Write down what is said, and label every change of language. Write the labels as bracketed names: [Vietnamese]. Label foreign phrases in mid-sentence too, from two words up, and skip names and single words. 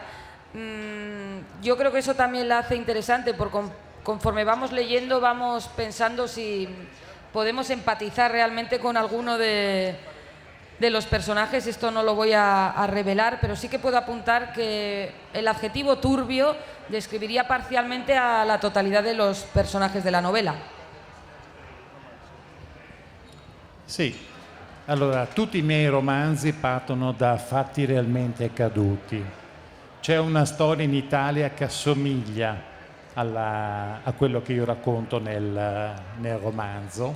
[Spanish] Yo creo que eso también la hace interesante, porque conforme vamos leyendo vamos pensando si podemos empatizar realmente con alguno de los personajes. Esto no lo voy a revelar, pero sí que puedo apuntar que el adjetivo turbio describiría parcialmente a la totalidad de los personajes de la novela. [Italian] Sì, allora tutti i miei romanzi partono da fatti realmente accaduti. C'è una storia in Italia che assomiglia a quello che io racconto nel romanzo.